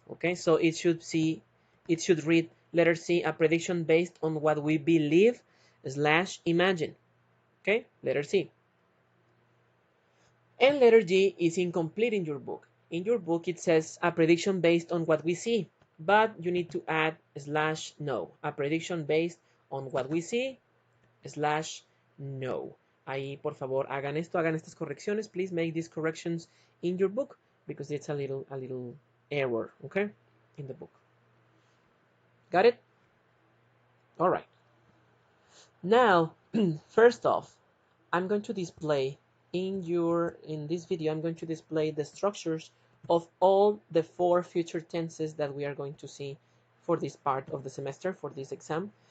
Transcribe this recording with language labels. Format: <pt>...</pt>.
<en>Okay, so it should read letter C, a prediction based on what we believe / imagine. Okay, letter C. And letter G is incomplete in your book. In your book it says a prediction based on what we see, but you need to add / no, a prediction based on what we see / no.</en> <es>Ahí, por favor, hagan estas correcciones.</es> <en>Please make these corrections in your book because it's a little error, okay, in the book. Got it? All right. Now, first off, I'm going to display in this video, I'm going to display the structures of all the 4 future tenses that we are going to see for this part of the semester, for this exam.</en>